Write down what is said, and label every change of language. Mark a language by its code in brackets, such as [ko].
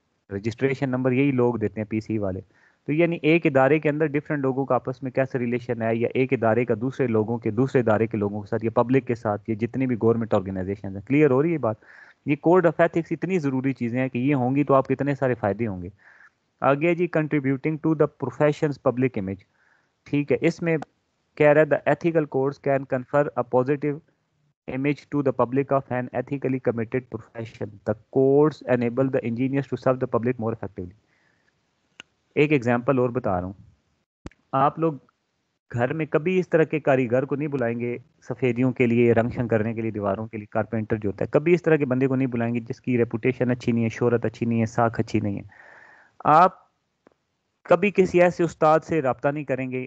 [ur] Registration number یہی لوگ دیتے ہیں پی سی والے. تو یعنی ایک ادارے کے اندر ڈفرینٹ لوگوں کا آپس میں کیسا ریلیشن ہے, یا ایک ادارے کا دوسرے لوگوں کے, دوسرے ادارے کے لوگوں کے ساتھ, یا پبلک کے ساتھ, یا جتنی بھی گورنمنٹ آرگنائزیشن ہیں. کلیئر ہو رہی ہے بات؟ یہ کوڈ آف ایتھکس اتنی ضروری چیزیں ہیں کہ یہ ہوں گی تو آپ کتنے سارے فائدے ہوں گے. آگے جی [en] Contributing to the profession's public image. [ur] ٹھیک ہے, اس میں کہہ رہا ہے [en] The ethical codes can confer a positive image to the public of an ethically committed profession. The codes enable the engineers to serve the public more effectively. [ur] ایک example اور بتا رہا ہوں. آپ لوگ گھر میں کبھی اس طرح کے کاریگر کو نہیں بلائیں گے سفیدیوں کے لیے, رنگ شنگ کرنے کے لیے دیواروں کے لیے, کارپینٹر جو ہوتا ہے, کبھی اس طرح کے بندے کو نہیں بلائیں گے جس کی ریپوٹیشن اچھی نہیں ہے, شہرت اچھی نہیں ہے, ساکھ اچھی نہیں ہے. آپ کبھی کسی ایسے استاد سے رابطہ نہیں کریں گے.